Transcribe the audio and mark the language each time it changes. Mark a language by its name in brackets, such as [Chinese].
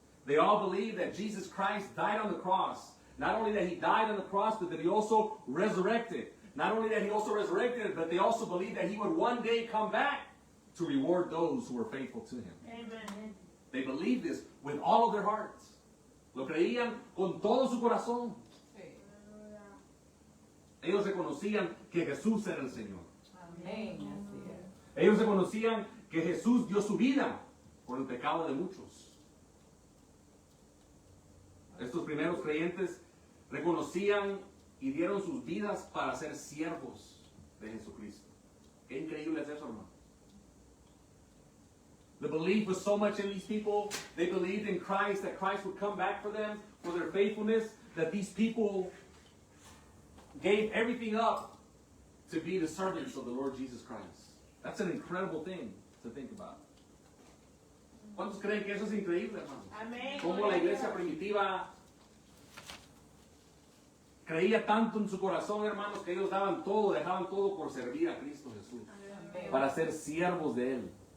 [English] They all believed that Jesus Christ died on the cross. Not only that He died on the cross, but that He also resurrected. Not only that He also resurrected, but they also believed that He would one day come back to reward those who were faithful to Him. Amen. They believed this with all of their hearts. [Spanish] Lo creían con todo su corazón. Ellos reconocían que Jesús era el Señor. Amén. Ellos reconocían que Jesús dio su vida por el pecado de muchos. Estos primeros creyentes reconocían y dieron sus vidas para ser siervos de Jesucristo. Qué increíble es eso, hermano. [English] The belief was so much in these people. They believed in Christ, that Christ would come back for them, for their faithfulness, that these people gave everything up to be the servants of the Lord Jesus Christ. That's an incredible thing to think about. [Spanish] ¿Cuántos creen que eso es increíble, hermanos? Amén. Cómo la iglesia primitiva creía tanto en su corazón, hermanos, que ellos daban todo, dejaban todo por servir a Cristo Jesús, para ser siervos de Él.